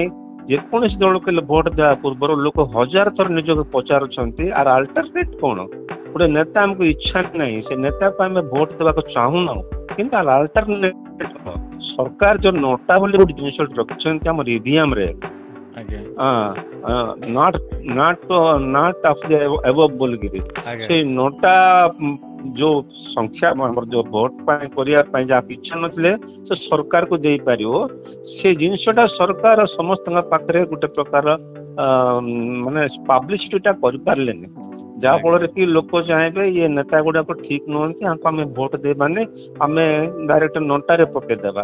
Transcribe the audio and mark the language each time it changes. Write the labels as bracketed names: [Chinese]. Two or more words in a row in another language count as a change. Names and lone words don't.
[Odia] ସେଥିପାଇଁ ଯେକୌଣସି ଦଳକୁ ଭୋଟ ଦେବା ପୂର୍ବରୁ ଲୋକ 1000 ଥର ନିଜକୁ ପଚାରୁଛନ୍ତି ଆର ଆଲ୍ଟରନେଟ୍ କଣ। ଗୋଟେ ନେତା ଆମକୁ ଇଚ୍ଛା ନାହିଁ, ସେ ନେତାକୁ ଆମେ ଭୋଟ ଦେବାକୁ ଚାହୁଁନାହୁଁ, କିନ୍ତୁ ଆର ଆଲ୍ଟରନେଟ୍ କଣ। ସରକାର ଯୋଉ ନୋଟା ବୋଲି ଗୋଟେ ଜିନିଷ ରଖିଛନ୍ତି ଆମର ଇଭିଏମ ରେ, [English] not of the above [Odia] ବୋଲିକିରି, ସେଇ ନୋଟା ଯୋଉ ସଂଖ୍ୟା ଆମର ଯୋଉ ଭୋଟ ପାଇଁ କରିବା ପାଇଁ ଯାହାକୁ ଇଚ୍ଛା ନଥିଲେ ସେ ସରକାରକୁ ଦେଇପାରିବ, ସେ ଜିନିଷଟା ସରକାର ସମସ୍ତଙ୍କ ପାଖରେ ଗୋଟେ ପ୍ରକାର ମାନେ ପବ୍ଲିସିଟିଟା କରିପାରିଲେନି, ଯାହା ଫଳରେ କି ଲୋକ ଚାହିଁବେ ଇଏ ନେତା ଗୁଡାକ ଠିକ ନୁହନ୍ତି, ଆଙ୍କୁ ଆମେ ଭୋଟ ଦେବାନି, ଆମେ ଡାଇରେକ୍ଟ ନୋଟାରେ ପକେଇଦେବା।